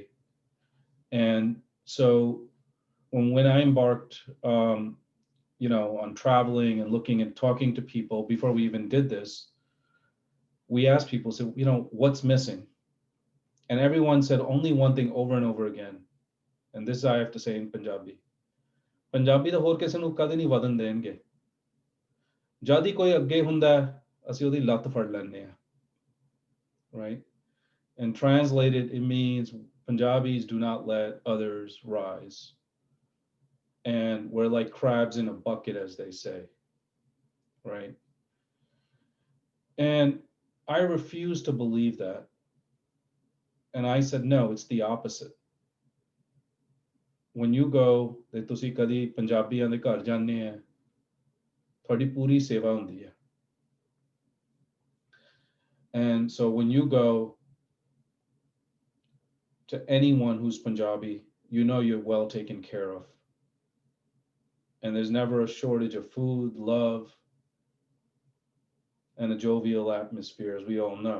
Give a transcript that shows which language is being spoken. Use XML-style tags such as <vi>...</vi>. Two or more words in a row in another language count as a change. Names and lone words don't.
<en>And so when I embarked, you know, on traveling and looking and talking to people before we even did this, we asked people, so, you know, what's missing? And everyone said only one thing over and over again. And this I have to say in Punjabi.</en> <pa>ਪੰਜਾਬੀ ਦਾ ਹੋਰ ਕਿਸੇ ਨੂੰ ਕਦੇ ਨਹੀਂ ਵਧਣ ਦੇਣਗੇ। ਜਦ ਹੀ ਕੋਈ ਅੱਗੇ ਹੁੰਦਾ ਅਸੀਂ ਉਹਦੀ ਲੱਤ ਫੜ ਲੈਂਦੇ ਆ,</pa> <en>right? And translated, it means Punjabis do not let others rise. And we're like crabs in a bucket, as they say, right? And I refused to believe that. And I said, no, it's the opposite. When you go,</en> <pa>ਤੇ ਤੁਸੀਂ ਕਦੀ ਪੰਜਾਬੀਆਂ ਦੇ ਘਰ ਜਾਂਦੇ ਆ, ਤੁਹਾਡੀ ਪੂਰੀ ਸੇਵਾ ਹੁੰਦੀ ਹੈ.</pa> <en>And so when you go to anyone who's Punjabi, you know you're well taken care of. And there's never a shortage of food, love, and a jovial atmosphere, as we all know.</en>